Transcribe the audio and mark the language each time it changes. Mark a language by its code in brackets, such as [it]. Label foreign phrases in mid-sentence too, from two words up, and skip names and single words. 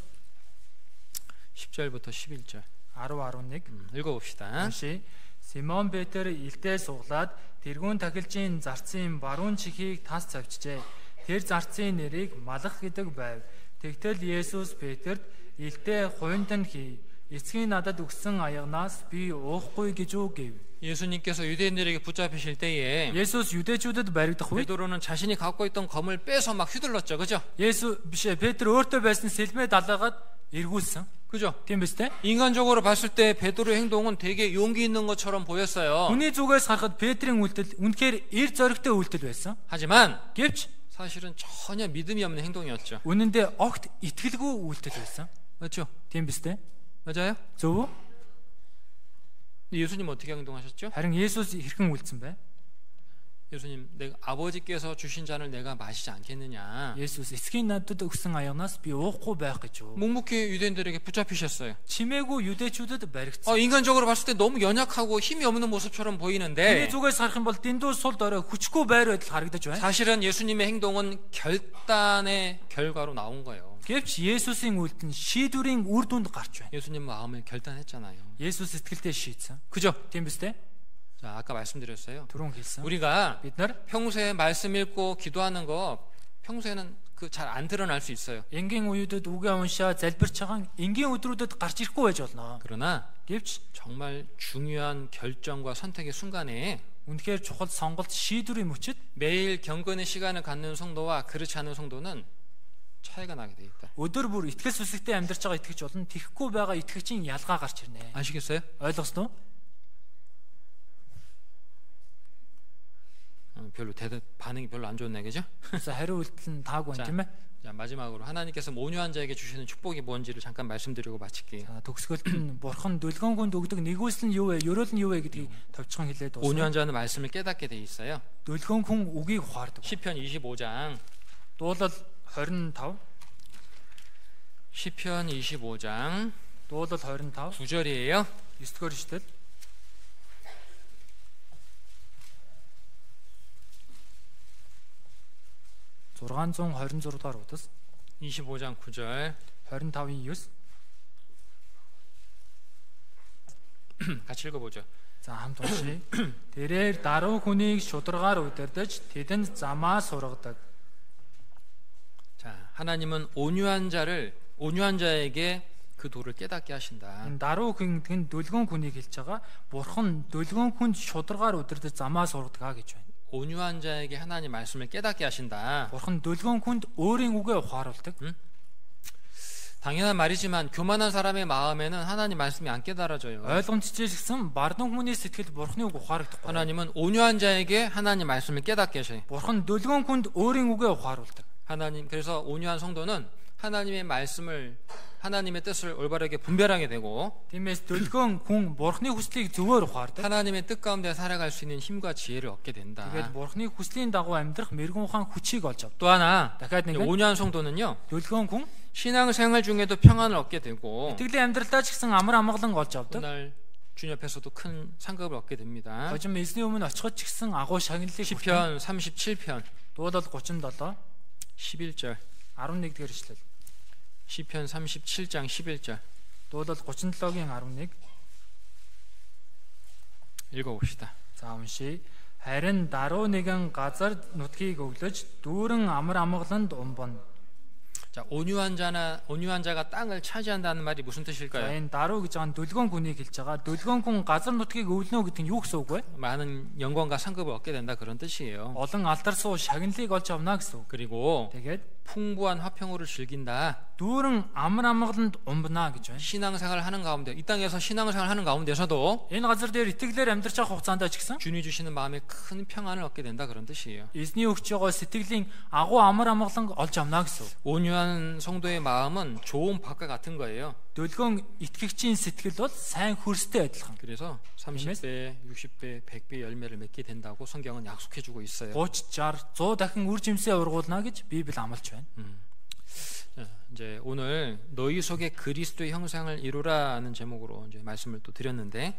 [ko] 10절부터 11절. [mn] 10-11 [ko] 읽어봅시다. [mn] уншия. Симон Петр илдээ суглаад тэргүүн тахилжийн зарцын баруун чихийг тас цавчжээ. Тэр зарцын нэрийг Малах гэдэг байв. Тэгтэл Есүс Петрт илдээ хувинд нь хий. Эцгийн надад өгсөн аягнаас би уухгүй гэж үү гэв. [ko] 예수님께서 유대인들에게 붙잡히실 때에 [mn] Есүс 유대чүүдэд баригдах үед [ko] 베드로는 자신이 갖고 있던 검을 빼서 막 휘둘렀죠. 그죠? [mn] Есүс биш Петр өөртөө байсан сэлмээ далаагаад эргүүлсэн. [ko] 그죠? [mn] Тийм биз дээ? [ko] 인간적으로 봤을 때 베드로의 행동은 되게 용기 있는 것처럼 보였어요. [mn] Хүний зүгээс харахад Петрийн үйлдэл үнэхээр эр зоригтой үйлдэл байсан. [ko] 하지만 [mn] Гэвч [ko] 사실은 전혀 믿음이 없는 행동이었죠. [mn] үнэн дээр огт итгэлгүй үйлдэл байсан. [ko] 맞죠? [mn] Тийм биз дээ? [ko] 맞아요? [mn] Зөв үү? [ko] 근데 예수님 어떻게 행동하셨죠? [mn] Харин Есүс хэрхэн үйлдсэн бэ? [ko] 예수님, 내가 아버지께서 주신 잔을 내가 마시지 않겠느냐? [mn] Есүс эцгийн надад өгсөн аягнаас би уухгүй байх гэж юу? [ko] 묵묵히 유대인들에게 붙잡히셨어요. [mn] Чимээгүй 유대чүүдэд баригдсан. [ko] 인간적으로 봤을 때 너무 연약하고 힘이 없는 모습처럼 [mn] Хүний [ko] 보이는데 [mn] зүгээс харах юм бол дэндүү сул дорой хүчгүй байр байдал харагдаж байна. [ko] 사실은 예수님의 행동은 결단의 결과로 나온 거예요. [mn] Гэвч Есүсийн үйлдэл нь шийдвэрийн үр дүнд гарч байна. [ko] 예수님 마음을 결단했잖아요. [mn] Есүс сэтгэлдээ шийдсэн. [ko] 그죠? [mn] Тийм биз дээ? [ko] 자, 아까 말씀드렸어요. [mn] Түрүүн хэлсэн. [ko] 우리가 [mn] Бид нар [ko] 평소에 말씀 읽고 기도하는 거 평소에는 그 잘 안 드러날 수 있어요. [mn] энгийн үеүүдэд үгээ уншаа залбирч байгаа энгийн өдрүүдэд гарч ирэхгүй байж болно. [ko] 그러나 [mn] Гэвч [ko] 정말 중요한 결정과 선택의 순간에 [mn] үнэхээр чухал сонголт шийдвэрийн мөчөд [ko] 매일 경건의 시간을 갖는 성도와 그렇지 않은 성도는 차이가 나게 돼 있다. [mn] өдөр бүр итгэл сүсэгтэй амьдарч байгаа итгэгч болон тэхгүй байгаа итгэгчийн ялгаа гарч ирнэ. [ko] 아시겠어요? [mn] Ойлгосноо? [ko] 별로 반응이 별로 안 좋네, 그죠? [mn] За хариу үйлдэл нь таагүй [ko] 자, [mn] байна тийм ээ. [ko] 자, 마지막으로 하나님께서 온유한 자에게 주시는 축복이 뭔지를 잠깐 말씀드리고 마칠게요. [mn] За төгсгөлд нь бурхан дүлгэн хүнд өгдөг нэгүсэл нь юу вэ? Ерөөл нь юу вэ гэдгийг товчхон хэлээд [ko] 온유한 [mn] дуусна. [ko] 자는 말씀을 깨닫게 돼 있어요. [mn] Дүлгэн хүн үгийг ухаардаг. [ko] 시편 25장 [mn] Дуулал 25, [ko] 시편 25장 [mn] дуулал 25, [ko] 9절이에요. [mn] 9-р эшлэл. Зургаан 126 дугаар удас [ko] 25장 9절 [mn] 25-ийн 9. [ko] 같이 읽어보죠. [mn] За хамт уншия. Тэрээр даруй хүнийг шударгаар удирдах тэдэнд замаа сургадаг. [ko] 자, 하나님은 온유한 자에게 그 도를 깨닫게 하신다. [mn] Энэ даруй хүн гэн дүлгэн хүнийг хэлж байгаа. Бурхан дүлгэн хүнд шударгаар удирдах замаа сургадаг гэж байна. [ko] 온유한 자에게 하나님 말씀을 깨닫게 하신다. [mn] Бурхан дүлгэн хүнд өөрийн үгээ ухааруулдаг. [ko] 당연한 말이지만 교만한 사람의 마음에는 하나님 말씀이 안 깨달아져요. [mn] ойлгомжтой гэсэн бардан хүний сэтгэл бурхны үг ухаарагдахгүй. [ko] 하나님은 온유한 자에게 하나님 말씀을 깨닫게 하셔요. [mn] Бурхан дүлгэн хүнд өөрийн үгээ ухааруулдаг. [ko] 하나님 그래서 온유한 성도는 하나님의 말씀을 하나님의 뜻을 올바르게 분별하게 되고 [mn] Тиймээс дүлгэн хүн бурхны хүслийг зөвөр ухаардаг. [ko] 하나님의 뜻 가운데 살아갈 수 있는 힘과 지혜를 얻게 된다. [mn] Тэгээд бурхны хүслийн дагуу амьдрах мэрэгэн ухаан хүчийг олж авдаг. [ko] 또 하나 [mn] дахиад нэг нь [ko] 온유한 성도는요 [mn] дүлгэн хүн [ko] 신앙생활 중에도 평안을 얻게 되고 [mn] итгэлийн амьдралдаа ч гэсэн амар амгалан олж авдаг. [ko] 오늘 주님 앞에서도 큰 상급을 얻게 됩니다. [mn] Хожим эзний өмнө очиход ч гэсэн агуу шагналыг [ko] 시편 37편 [mn] дуулал 37 [ko] 11절 [mn] 11-р эшлэл. [ko] 시편 37장 11절 [mn] Дуулал 37-гийн 11 [ko] 읽어봅시다. [mn] За уншия. Харин даруй нэгэн газар нутгийг өглөж дүүрэн амар амгаланд умбон. [ko] 자, 온유한 자가 땅을 차지한다는 말이 무슨 [mn] За [ko] 뜻일까요? [mn] энэ даруй гэж байгаа нь дүлгэн хүнийг хэлж байгаа. Дүлгэн хүн газар нутгийг өвлнө гэдэг нь юу гэсэн үг вэ? [ko] 많은 영광과 상급을 얻게 된다 그런 뜻이에요. [mn] Олон алдар суу шагналыг олж авна гэсэн үг. [ko] 그리고 [mn] Тэгээд [ko] 풍부한 화평으로 즐긴다. [mn] дүүрэн амар амгаланд умбна гэж байна. [ko] 신앙생활을 하는 가운데 이 땅에서 신앙생활을 하는 가운데서도 [mn] Энэ газар дээр итгэлээр амьдарч байгаа хугацаанд ч гэсэн [ko] 주님이 주시는 마음에 큰 평안을 얻게 된다 그런 뜻이에요. [mn] эзний өгч байгаа сэтгэлийн агуу амар амгалан олж авна гэсэн үг. [ko] 온유한 성도의 마음은 좋은 밭과 같은 거예요. [mn] Дүлгэн итгэгчийн сэтгэл бол сайн хөрстэй адилхан. [ko] 그래서 30배, 60배, 100배 열매를 맺게 된다고 성경은 약속해주고 있어요. [mn] 30, 60, 100 дахин үр жимсээ ургуулна гэж Библи амлаж байна. [ko] 자, 이제 오늘 너희 속에 그리스도의 형상을 이루라는 제목으로 이제 말씀을 또 드렸는데